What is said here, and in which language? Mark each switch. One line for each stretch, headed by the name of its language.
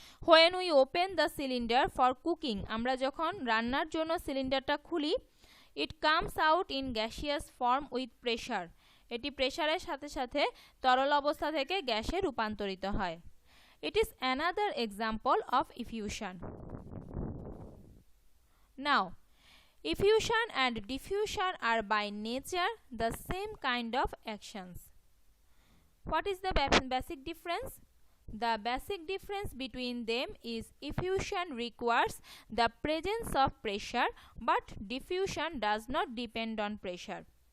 English: When we open the cylinder for cooking,
Bangla: আমরা যখন রান্নার জন্য সিলিন্ডারটা খুলি,
English: it comes out in gaseous form with pressure.
Bangla: এটি প্রেসারের সাথে সাথে তরল অবস্থা থেকে গ্যাসে রূপান্তরিত হয়।
English: It is another example of effusion. Now, effusion and diffusion are by nature the same kind of actions. What is the basic difference? The basic difference between them is effusion requires the presence of pressure, but diffusion does not depend on pressure.